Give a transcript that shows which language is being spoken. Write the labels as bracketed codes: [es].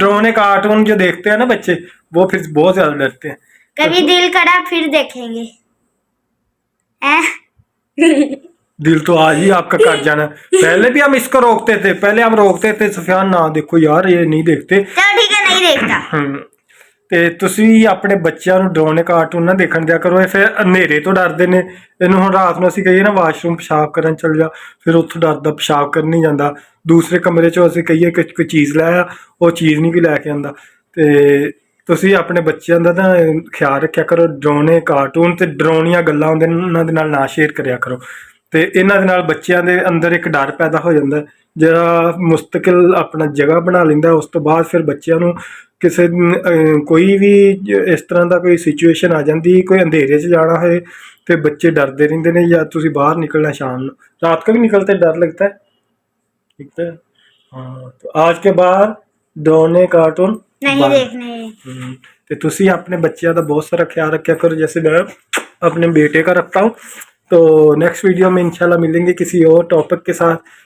[hi] डरावने कार्टून जो देखते हैं ना बच्चे, वो फिर बहुत ज्यादा डरते हैं। कभी दिल करा फिर देखेंगे। दिल तो आज ही आपका कट जाना। पहले भी हम इसको रोकते थे, सुफियान ना देखो यार, ये नहीं देखते। चलो ठीक है, नहीं देखता। [pa] ਤੇ ਤੁਸੀਂ ਆਪਣੇ ਬੱਚਿਆਂ ਨੂੰ ਡਰਾਉਣੇ ਕਾਰਟੂਨ ਨਾ ਦੇਖਣ ਦਿਆ ਕਰੋ। ਇਹ ਫਿਰ ਹਨੇਰੇ ਤੋਂ ਡਰਦੇ ਨੇ। ਇਹਨੂੰ ਹੁਣ ਰਾਤ ਨੂੰ ਅਸੀਂ ਕਹੀਏ ਨਾ ਵਾਸ਼ਰੂਮ ਪਿਸ਼ਾਬ ਕਰਨ ਚੱਲ ਜਾ, ਫਿਰ ਉੱਥੋਂ ਡਰਦਾ ਪਿਸ਼ਾਬ ਕਰਨ ਨਹੀਂ ਜਾਂਦਾ। ਦੂਸਰੇ ਕਮਰੇ 'ਚੋਂ ਅਸੀਂ ਕਹੀਏ ਕਿ ਕੋਈ ਚੀਜ਼ ਲੈ ਆ, ਉਹ ਚੀਜ਼ ਨਹੀਂ ਕੋਈ ਲੈ ਕੇ ਆਉਂਦਾ। ਤੇ ਤੁਸੀਂ ਆਪਣੇ ਬੱਚਿਆਂ ਦਾ ਨਾ ਖਿਆਲ ਰੱਖਿਆ ਕਰੋ। ਡਰਾਉਣੇ ਕਾਰਟੂਨ ਤੇ ਡਰਾਉਣੀਆਂ ਗੱਲਾਂ ਹੁੰਦੇ ਨੇ, ਉਹਨਾਂ ਦੇ ਨਾਲ ਨਾ ਸ਼ੇਅਰ ਕਰਿਆ ਕਰੋ। ਤੇ ਇਹਨਾਂ ਦੇ ਨਾਲ ਬੱਚਿਆਂ ਦੇ ਅੰਦਰ ਇੱਕ ਡਰ ਪੈਦਾ ਹੋ ਜਾਂਦਾ, ਜਿਹੜਾ ਮੁਸਤਕਿਲ ਆਪਣਾ ਜਗ੍ਹਾ ਬਣਾ ਲੈਂਦਾ। ਉਸ ਤੋਂ ਬਾਅਦ ਫਿਰ ਬੱਚਿਆਂ ਨੂੰ ਕਿਸੇ ਕੋਈ ਵੀ ਇਸ ਤਰ੍ਹਾਂ ਦਾ ਕੋਈ ਸਿਚੁਏਸ਼ਨ ਆ ਜਾਂਦੀ, ਕੋਈ [hi] अंधेरे 'ਚ जाना है तो बच्चे डरते रहते हैं। या तुसी बाहर निकलना शाम रात को भी निकलते डर लगता है, ठीक है। हाँ, तो आज के बाद डरावने कार्टून नहीं देखने। तो तुसी अपने बच्चों का बहुत सारा ख्याल रखा करो, जैसे मैं अपने बेटे का रखता हूँ। तो नेक्स्ट वीडियो में इंशाल्लाह मिलेंगे किसी और टॉपिक के साथ।